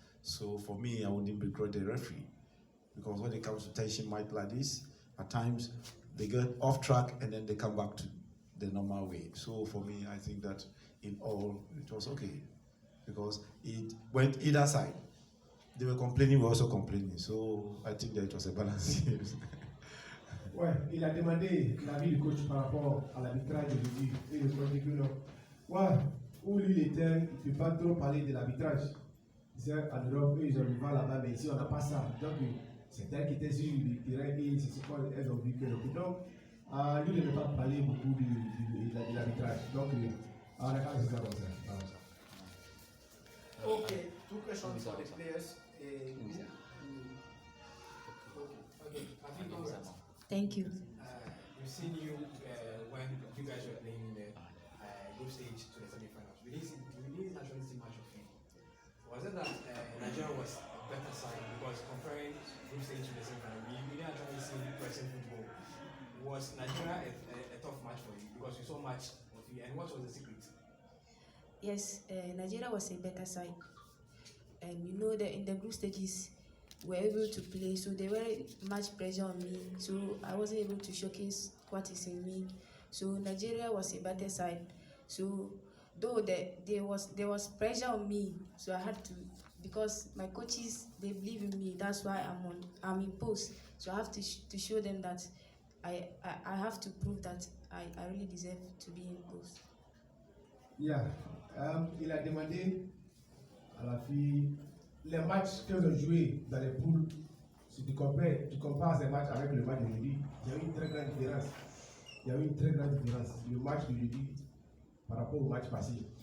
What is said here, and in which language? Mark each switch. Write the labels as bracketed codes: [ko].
[en] So for me, I wouldn't begrudge the referee. Because when it comes to tension match like this, at times they get off track and then they come back to the normal way. So for me, I think that in all, it was okay. Because it went either side. They were complaining, we were also complaining. So I think that it was a balance. [fr] Ouais, il a demandé l'avis du coach par rapport à l'arbitrage aujourd'hui. Et le coach dit que non. Ouais, où lui il était, il ne peut pas trop parler de l'arbitrage. C'est en Europe, eux, ils ont le vent là-bas, mais ici on n'a pas ça. Donc, c'est elle qui était sur le terrain et c'est ce qu'elles ont vu que. Donc, lui il ne peut pas parler beaucoup de l'arbitrage. Donc, on a quand même ça comme ça. [en] Okay, two questions for the players. Okay, I think congrats. Thank you. We've seen you when you guys were playing in the group stage to the semi-finals. We didn't actually see much of you. Was it that Nigeria was a better side? Because comparing group stage to the semi-final, we didn't actually see pressing football. Was Nigeria a tough match for you? Because we saw much of you. And what was the secret? Yes, Nigeria was a better side. And you know that in the group stages, we were able to play, so there were much pressure on me. So I wasn't able to showcase what is in me. So Nigeria was a better side. So though there was pressure on me, so I had to, because my coaches, they believe in me. That's why I'm in post. So I have to show them that I have to prove that I really deserve to be in post. [fr] Yeah, il a demandé à la fille les matchs qu'elles ont joués dans les poules. Si tu compares ces matchs avec le match de jeudi, il y a eu une très grande différence. Il y a eu une très grande différence. Le match de jeudi par rapport au match passé.